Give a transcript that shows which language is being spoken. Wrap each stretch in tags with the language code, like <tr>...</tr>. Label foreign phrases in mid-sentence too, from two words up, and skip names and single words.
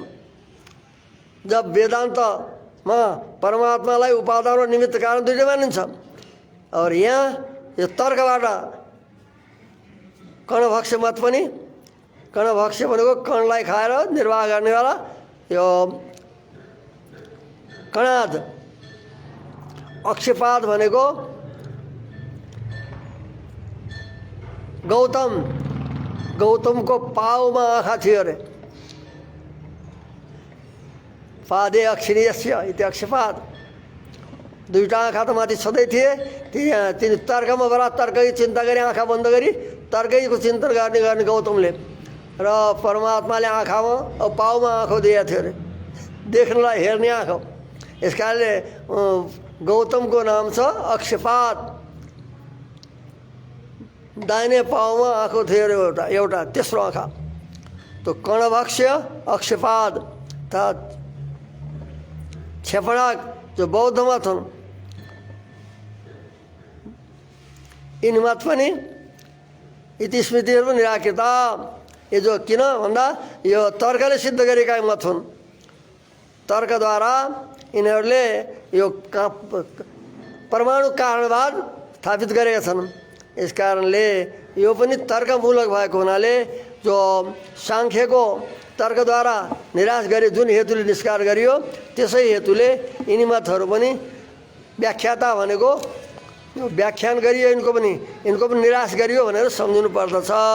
<ne>जब वेदान्तमा परमात्मालाई उपादान र निमित्त कारण दुईटै मानिन्छ और यहाँ यो तर्कबाट कर्णभक्ष्य मत पनि, कर्णभक्ष्य भनेको कर्णलाई खाएर निर्वाह गर्नेवाला यो कणाद, अक्षपाद भनेको गौतमको पाउमा आँखा थियो अरे,</ne> <sa>पादे अक्षिणीयस्य इति अक्षपाद।</sa> <ne>दुईटा आँखा त माथि छँदै थिए, तिनी तर्कमा बडा तर्कै चिन्ता गरी आँखा बन्द गरी तर्कैको चिन्तन गर्ने गौतमले, र परमात्माले आँखामा अब पाउमा आँखो दिएको थियो अरे, देख्नलाई हेर्ने आँखा। यस कारणले गौतमको नाम छ अक्षपाद। दाहिने पाउमा आँखो थियो अरे एउटा तेस्रो आँखा। तो कर्णभक्ष्य अक्षपाद तथा क्षेपणाक जो बौद्ध मत हुन् यिनी मत पनि</ne> <sa>इति स्मृतिहरू निराकृता।</sa> <ne>यो जो किन भन्दा यो तर्कले सिद्ध गरेका मत हुन्। तर्कद्वारा यिनीहरूले यो परमाणु कारणवाद स्थापित गरेका छन्। यस कारणले यो पनि तर्कमूलक भएको हुनाले जो सांख्यको तर्कद्वारा निराश गरे जुन हेतुले निष्कार गरियो त्यसै हेतुले यिनी मतहरू पनि व्याख्याता भनेको यो व्याख्यान गरियो, यिनको पनि निराश गरियो भनेर सम्झिनु पर्दछ।</ne>